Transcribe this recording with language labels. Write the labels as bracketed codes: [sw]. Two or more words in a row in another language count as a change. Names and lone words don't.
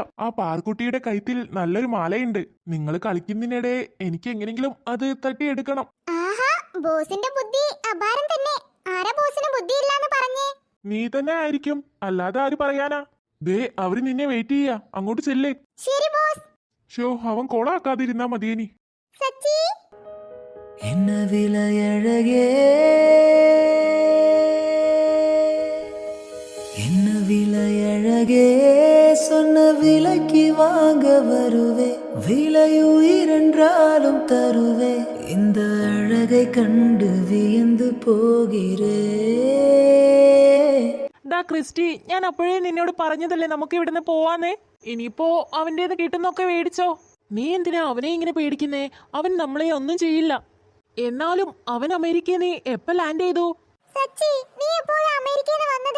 [ml] ആ പാർക്കുട്ടിയുടെ കഴുത്തിൽ നല്ലൊരു മാലയുണ്ട്. നിങ്ങൾ കളിക്കുന്നതിനിടെ എനിക്ക് എങ്ങനെങ്കിലും അത് തട്ടിയെടുക്കണം. ആഹാ, ബോസിന്റെ ബുദ്ധി അപാരം തന്നെ. ആരാ ബോസിന് ബുദ്ധിയില്ലാന്ന് പറഞ്ഞേ? നീ തന്നെ ആയിരിക്കും, അല്ലാതെ ആര് പറയാനാ. ദേ, അവര് നിന്നെ വെയിറ്റ് ചെയ്യാ. അങ്ങോട്ട് ചെല്ലേ. ശരി ബോസ്. ഷോ, അവൻ കൊളാക്കാതിരുന്നാ മതിയേനി. സച്ചി, [ta] என்ன விலையழகே, என்ன விலையழகே, சொன்ன விலைக்கு வாங்க வருவே, விலையுயிரென்றாலும் தருவே, இந்த அழகை கண்டு வியந்து போகிறே. [ml] ഡാ ക്രിസ്റ്റി, ഞാൻ അപ്പോഴേ നിന്നോട് പറഞ്ഞതല്ലേ നമുക്ക് ഇവിടുന്ന് പോവാന്നേ. ഇനിയിപ്പോ അവൻ്റെത് കിട്ടുന്നൊക്കെ മേടിച്ചോ. നീ എന്തിനാ അവനെ ഇങ്ങനെ പേടിക്കുന്നേ? അവൻ നമ്മളെ ഒന്നും ചെയ്യില്ല. എന്നാലും അവൻ അമേരിക്കയിൽ നീ എപ്പോ ലാൻഡ് ചെയ്തു? സച്ചി, നീ എപ്പോഴാ അമേരിക്കയിൽ നിന്ന് വന്നത്?